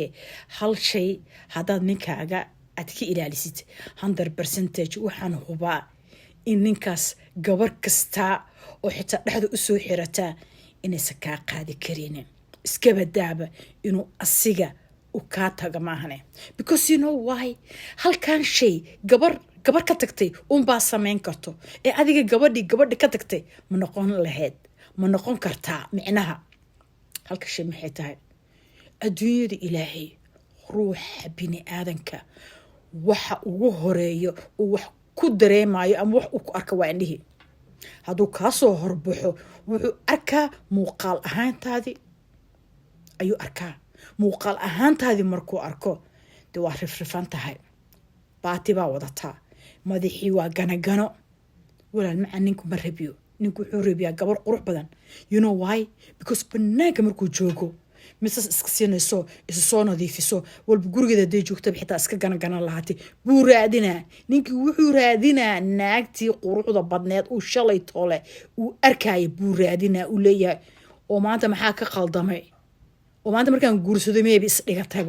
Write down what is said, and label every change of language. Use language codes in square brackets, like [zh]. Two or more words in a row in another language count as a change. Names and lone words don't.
[so] hal shay haddaad ninkaaga aad ka ilaalisid 100% waxaan hubaa in ninkaas gabar kastaa oo xitaa dhexda usoo xirataa inaysan kaa qaadi karinin. iska badaaba inuu asiga u kaa taga maahane. [en] because you know why? [so] halkan shay gabar ka tagtay unbaa samayn karto ee adiga gabadhi ka tagtay ma noqon lahayd, ma noqon kartaa. micnaha halka shay maxay tahay? adduunyada ilaahay ruuxa bini aadanka waxa ugu horeeyo uu wax ku dareemayo ama wax uu ku arka waa indhihi. hadduu kaa soo horbaxo wuxuu arkaa muuqaal ahaantaadii ayuu arkaa. muuqaal ahaantaadii markuu arko dee waa rifrifan tahay, baati baa wadataa, madaxii waa ganagano. walaal macaa ninku ma rabiyo. ninku wuxuu rabiyaa gabar qurux badan. [en] you know why? [so] because banaanka markuu joogo misas iska siinayso isu soo nadiifiso walba gurigeeda haday joogtaba xitaa iska ganaganan lahaatay buu raadinaa. ninkii wuxuu raadinaa naagtii quruxda badneed uu shalay toole uu arkaya buu raadinaa. uu leeyahay oo maanta maxaa ka qaldamay, oo maanta markaan guursado meebi isdhigatayba.